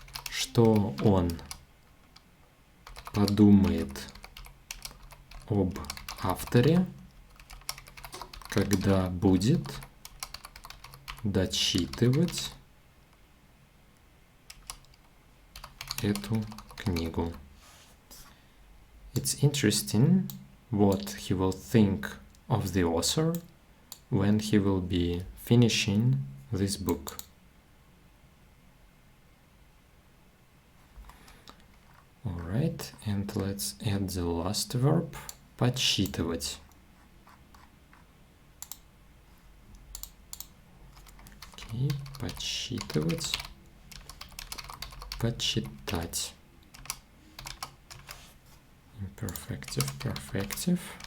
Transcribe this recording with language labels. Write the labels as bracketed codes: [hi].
[ru] Что он подумает об авторе, когда будет дочитывать эту книгу? [en] It's interesting what he will think of the author when he will be finishing this book. Alright, and let's add the last verb, почитывать. Okay, почитывать, почитать. Imperfective, perfective.